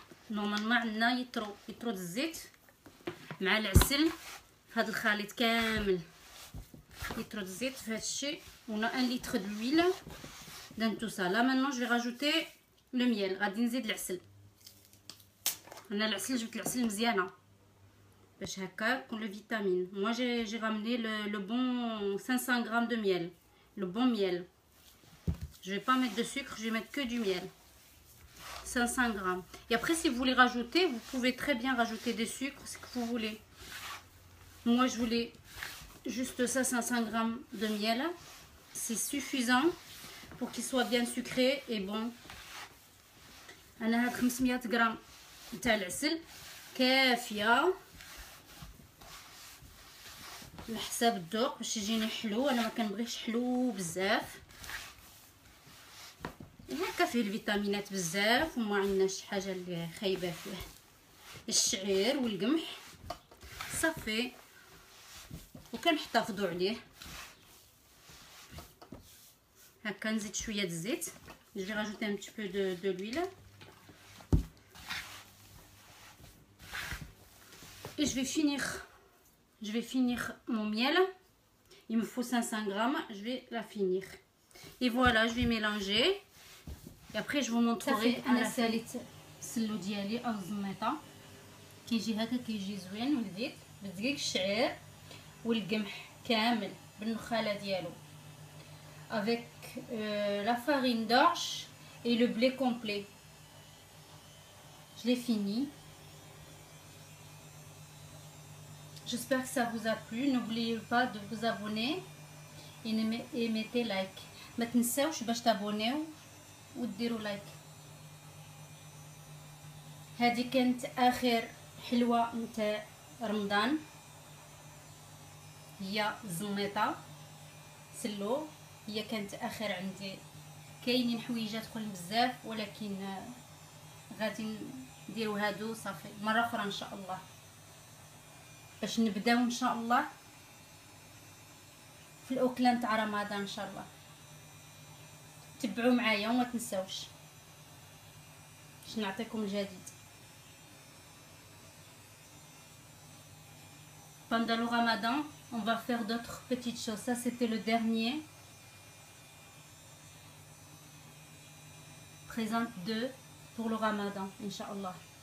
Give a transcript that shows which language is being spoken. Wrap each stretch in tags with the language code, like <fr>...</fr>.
<ar>نورمالمون عندنا يطرد الزيت مع العسل في هذا الخليط كامل. يطرد الزيت في هذا الشيء.</ar> <fr>on a 1 litre d'huile dans tout ça. Là maintenant je vais rajouter le miel.</fr> <ar>غادي نزيد العسل. انا العسل جبت العسل مزيانه باش هكا يكون لو فيتامين.</ar> <fr>moi j'ai ramené le bon 500 g de miel, le bon miel. Je vais pas mettre de sucre, je vais mettre que du miel. 500 g. Et après, si vous voulez rajouter, vous pouvez très bien rajouter des sucres, ce que vous voulez. Moi, je voulais juste ça, 500 g de miel. C'est suffisant pour qu'il soit bien sucré et bon.</fr> <ar>أنا هاد 500 g تاع العسل كافية على حساب الذوق باش يجيني حلو. أنا ما كنبغيش حلو بزاف. هكا فيه الفيتامينات بزاف وما عندناش حاجه اللي خايبه فيه. الشعير والقمح صافي وكنحتفظوا عليه. هكا نزيد شويه الزيت.</ar> <fr>je vais rajouter un petit peu de l'huile et je vais finir mon miel. il me faut 500 g. je vais la finir et voilà, je vais mélanger. Et après je vous montrerai.</fr> <ar>انا ساليت السلو ديالي او الزميطه كيجي هكا كيجي زوين ولذيذ بالدقيق الشعير والقمح كامل بالنخاله ديالو</ar> <fr>avec la farine d'orge et le blé complet. je l'ai fini. j'espère que ça vous a plu. n'oubliez pas de vous abonner et mettez like.</fr> <ar>ما تنساوش باش تابونيو وديروا لايك. هذه كانت اخر حلوه نتاع رمضان، هي الزميطه سلو. هي كانت اخر عندي. كاينين حويجات اخرين بزاف ولكن غادي نديروا هادو صافي مره اخرى ان شاء الله باش نبداو ان شاء الله في الاكله نتاع رمضان ان شاء الله. تبعوا معايا وما تنساوش باش نعطيكم الجديد.</ar> <fr>pendant le ramadan on va faire d'autres petites choses. Ça c'était le dernier. Présente 2 pour le ramadan Inch'Allah.</fr>